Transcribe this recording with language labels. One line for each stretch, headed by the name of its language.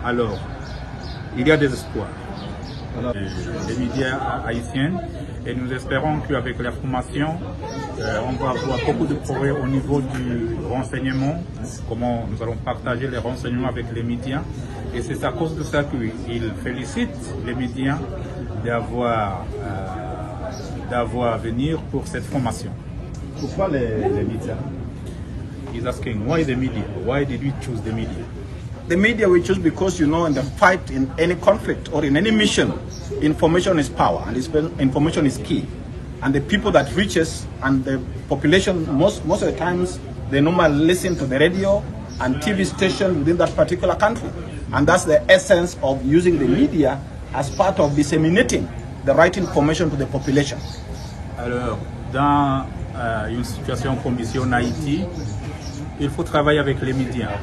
French: Alors, il y a des espoirs. Les médias haïtiens, et nous espérons qu'avec la formation, on va avoir beaucoup de progrès au niveau du renseignement, comment nous allons partager les renseignements avec les médias. Et c'est à cause de ça qu'il félicite les médias d'avoir à venir pour cette formation. Pourquoi les médias?
English: He's asking, why the media? Why did we choose the media? The media we choose because, in the fight, in any conflict or in any mission, information is power and information is key. And the people that reaches and the population, most of the times, they normally listen to the radio and TV station within that particular country. And that's the essence of using the media as part of disseminating the right information to the population.
French: Alors, dans une situation comme ici en Haïti, il faut travailler avec les médias.